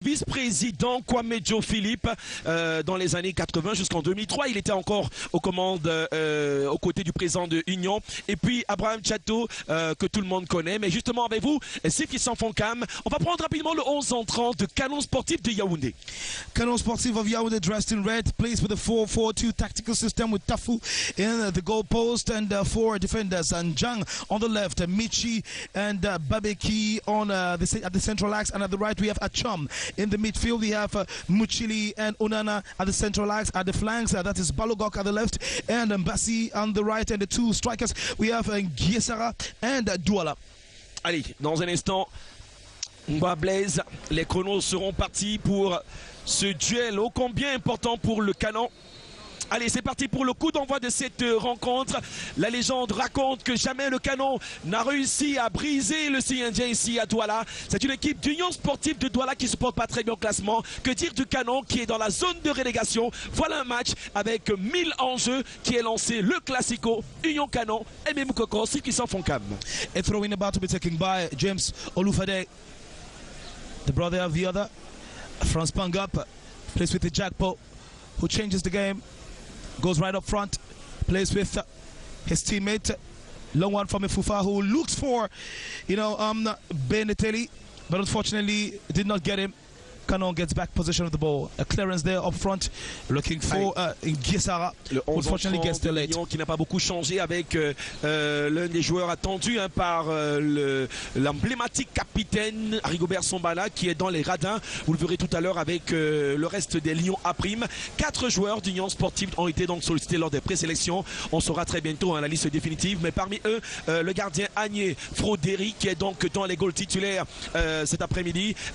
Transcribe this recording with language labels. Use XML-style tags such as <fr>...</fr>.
<fr>Vice-président Kwame Joe Philippe dans les années 80 jusqu'en 2003. Il était encore aux commandes aux côtés du président de Union. Et puis Abraham Chateau que tout le monde connaît. Mais justement avec vous, Sifi Sanfonkam, on va prendre rapidement le 11 entrant de Canon Sportif de Yaoundé.</fr> <en>Canon Sportif of Yaoundé dressed in red, plays with a 4-4-2 tactical system with Tafu in the goal post and four defenders. And Jang on the left, Michi and Babeki on at the central axe, and at the right we have Achom. In the midfield, we have Muchili and Onana at the central axe. At the flanks, that is Balogok at the left and Mbassi on the right. And the two strikers, we have Giesara and Douala.</en> <fr>Allez, dans un instant, Blaise, les chronos seront partis pour ce duel ô combien important pour le Canon. Allez, c'est parti pour le coup d'envoi de cette rencontre. La légende raconte que jamais le Canon n'a réussi à briser le CNJ ici à Douala. C'est une équipe d'Union Sportive de Douala qui ne se porte pas très bien au classement. Que dire du Canon qui est dans la zone de relégation? Voilà un match avec 1000 enjeux qui est lancé. Le Classico, Union Canon et Memukoko, Sifi Sanfonkam.</fr> <en>A throw-in about to be taken by James Olufade, the brother of the other. Franz Pangap plays with the Jackpo, who changes the game. Goes right up front, plays with his teammate, long one from Ifufa, who looks for, Beneteli, but unfortunately did not get him. Canon gets back possession of the ball. A clearance there up front, looking for Giesara. Unfortunately gets delayed.</en> <fr>Qui n'a pas beaucoup changé avec l'un des joueurs attendus par l'emblématique capitaine Rigobert Sombala qui est dans les radins. Vous le verrez tout à l'heure avec le reste des Lions A'. 4 joueurs d'Union Sportive ont été donc sollicités lors des présélections. On saura très bientôt la liste définitive. Mais parmi eux, le gardien Agnès Froderi qui est donc dans les goals titulaires cet après-midi.</fr>